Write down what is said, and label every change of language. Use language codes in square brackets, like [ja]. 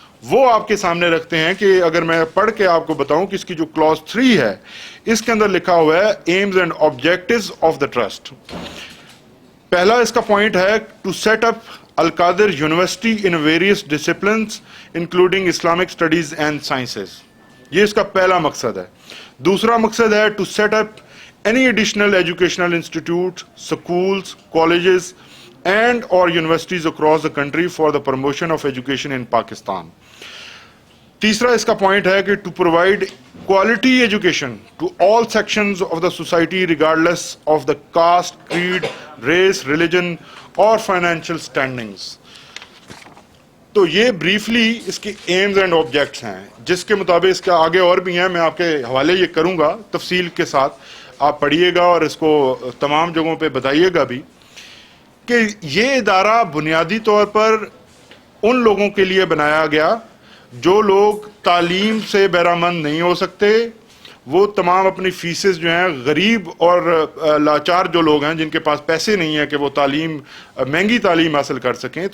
[ur] وہ آپ کے سامنے رکھتے ہیں کہ اگر میں پڑھ کے آپ کو بتاؤں کہ اس کی جو کلاس 3 ہے اس کے اندر لکھا ہوا ہے [en] Aims and objectives of the trust. پہلا اس کا پوائنٹ ہے to set up Al-Qadir university in various disciplines including Islamic studies and sciences. [ur] یہ اس کا پہلا مقصد ہے. دوسرا مقصد ہے [en] To set up any additional educational institutes, schools, colleges and or universities across the country for the promotion of education in Pakistan. [ur] تیسرا اس کا پوائنٹ ہے کہ [en] To provide quality education to all sections of the society regardless of the caste, creed, race, religion اور financial standings. [ur] تو یہ briefly اس کے Ms and objects ہیں, جس کے مطابق اس کے آگے اور بھی ہیں, میں آپ کے حوالے یہ کروں گا تفصیل کے ساتھ, آپ پڑھیے گا اور اس کو تمام جگہوں پہ بتائیے گا بھی کہ یہ ادارہ بنیادی طور پر ان لوگوں کے لیے بنایا گیا جو لوگ تعلیم سے بہرامند نہیں ہو سکتے, وہ تمام اپنی فیسز جو ہیں, غریب اور لاچار جو لوگ ہیں جن کے پاس پیسے نہیں ہیں کہ وہ تعلیم, مہنگی تعلیم حاصل کر سکیں.